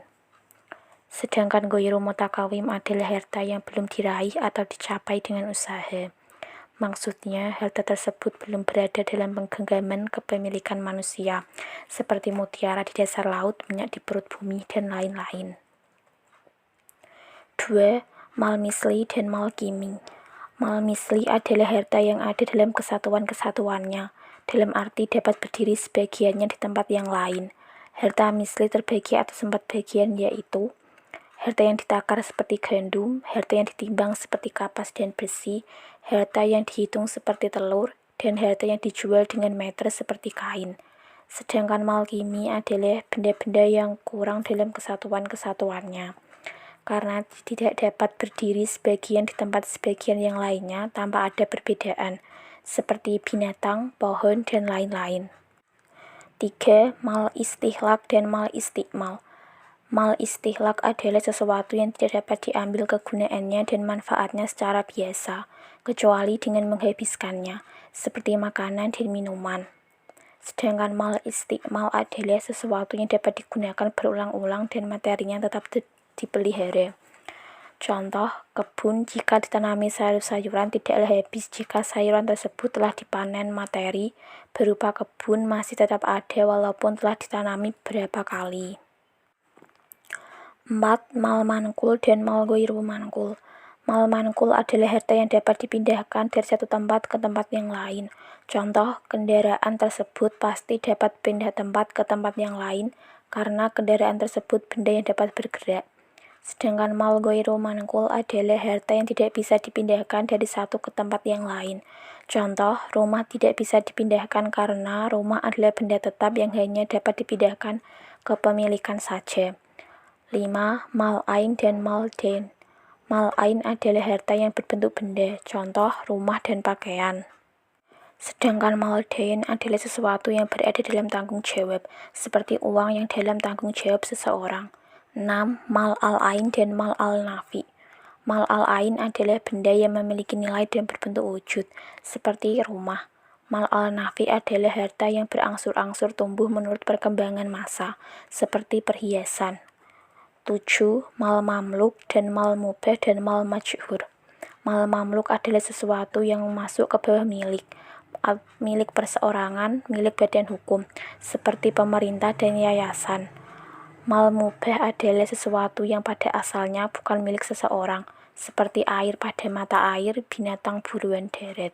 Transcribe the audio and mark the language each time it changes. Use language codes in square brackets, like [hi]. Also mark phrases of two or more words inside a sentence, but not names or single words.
[id] Sedangkan [ar] ghairu mutakawim [id] adalah harta yang belum diraih atau dicapai dengan usaha. Maksudnya, harta tersebut belum berada dalam penggenggaman kepemilikan manusia, seperti mutiara di dasar laut, minyak di perut bumi, dan lain-lain. 2. [ar] Mal misli dan mal kimi. Mal misli [id] adalah harta yang ada dalam kesatuan-kesatuannya, dalam arti dapat berdiri sebagiannya di tempat yang lain. Harta misli terbagi atas 4 bagian, yaitu harta yang ditakar seperti gandum, harta yang ditimbang seperti kapas dan besi, harta yang dihitung seperti telur, dan harta yang dijual dengan meter seperti kain. Sedangkan [ar] mal kimi [id] adalah benda-benda yang kurang dalam kesatuan-kesatuannya, karena tidak dapat berdiri sebagian di tempat sebagian yang lainnya tanpa ada perbedaan, seperti binatang, pohon, dan lain-lain. 3. [ar] Mal istihlak dan mal istikmal. Mal istihlak [id] adalah sesuatu yang tidak dapat diambil kegunaannya dan manfaatnya secara biasa, kecuali dengan menghabiskannya, seperti makanan dan minuman. Sedangkan [ar] mal istikmal [id] adalah sesuatu yang dapat digunakan berulang-ulang dan materinya tetap dipelihara. Contoh, kebun jika ditanami sayur-sayuran tidaklah habis jika sayuran tersebut telah dipanen. Materi berupa kebun masih tetap ada walaupun telah ditanami beberapa kali. 4. [ar] Mal manqul dan mal ghairu manqul. Mal manqul [id] adalah harta yang dapat dipindahkan dari satu tempat ke tempat yang lain. Contoh, kendaraan tersebut pasti dapat pindah tempat ke tempat yang lain karena kendaraan tersebut benda yang dapat bergerak. Sedangkan [ar] mal ghairu manqul [id] adalah harta yang tidak bisa dipindahkan dari satu ke tempat yang lain. Contoh, rumah tidak bisa dipindahkan karena rumah adalah benda tetap yang hanya dapat dipindahkan kepemilikan saja. [ar] 5. Mal ain dan mal dain. Mal ain [id] adalah harta yang berbentuk benda, contoh rumah dan pakaian. Sedangkan [ar] mal dain [id] adalah sesuatu yang berada dalam tanggung jawab, seperti uang yang dalam tanggung jawab seseorang. 6. [ar] Mal al-ain [id] dan [ar] mal al-nafi. Mal al-ain [id] adalah benda yang memiliki nilai dan berbentuk wujud, seperti rumah. [ar] Mal al-nafi [id] adalah harta yang berangsur-angsur tumbuh menurut perkembangan massa, seperti perhiasan. 7. [ar] Mal mamluk dan mal mubah dan mal majhur. Mal mamluk [id] adalah sesuatu yang masuk ke bawah milik perseorangan, milik badan hukum, seperti pemerintah dan yayasan. [ar] Mal mubah [id] adalah sesuatu yang pada asalnya bukan milik seseorang, seperti air pada mata air, binatang buruan darat.